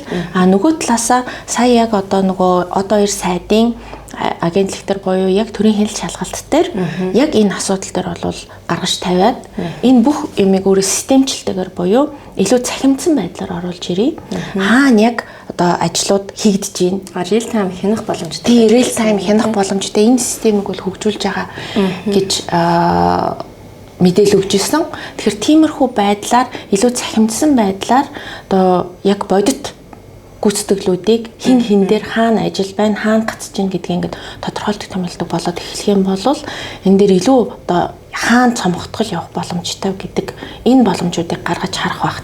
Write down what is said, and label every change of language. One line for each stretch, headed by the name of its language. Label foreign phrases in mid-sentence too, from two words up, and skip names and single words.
Mongolian: Нөгөө талаасаа сая яг одоо нөгөө одоо 2 сайдын агентлаг төр буюу яг төрийн хяналт шалгалт дээр яг энэ асуудал дээр бол гаргаж тавиад энэ бүх юмыг өөрөө системчлэлтэйгээр буюу илүү цахимдсан байдлаар оруулж ирээ. Хаана яг одоо ажлууд хийгдэж байна.
English: Real time
Mongolian: хянах боломжтой. Тийм
English: real time
Mongolian: хянах боломжтой энэ системийг бол хөгжүүлж байгаа гэж мэдээлэл өгч ирсэн. Тэгэхээр тиймэрхүү байдлаар илүү цахимдсан байдлаар одоо яг бодит гүйцэтгэлүүдийг хин дээр хаана ажил байна, хаана гацж гин гэдгийг ингээд тодорхойлдог томилдог болоод эхлэх юм бол энэ дээр илүү одоо хаана цомгтгол явах боломжтой гэдэг энэ боломжуудыг гаргаж харах бах.